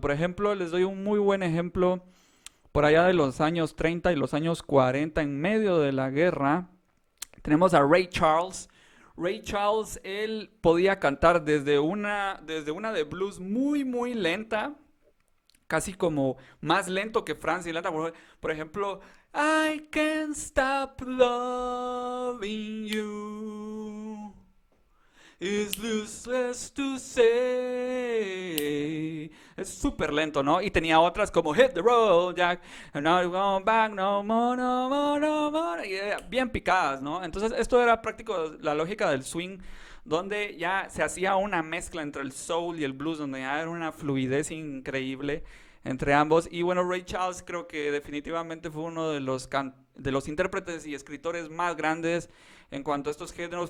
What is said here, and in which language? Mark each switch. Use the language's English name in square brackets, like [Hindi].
[Spanish] Por ejemplo, les doy un muy buen ejemplo por allá de los años 30 y los años 40, en medio de la guerra. Tenemos a Ray Charles. Ray Charles, él podía cantar desde una de blues muy lenta, casi como más lento que Frank Sinatra. Por ejemplo, [English] I can't stop loving you. It's useless to say. [Spanish] Es súper lento, ¿no? Y tenía otras como Hit the Road, Jack. [English] And not going back no more, no more, no more. [Spanish] Y bien picadas, ¿no? Entonces, esto era práctico la lógica del swing, donde ya se hacía una mezcla entre el soul y el blues, donde ya era una fluidez increíble entre ambos. Y bueno, Ray Charles creo que definitivamente fue uno de los de los intérpretes y escritores más grandes en cuanto a estos géneros.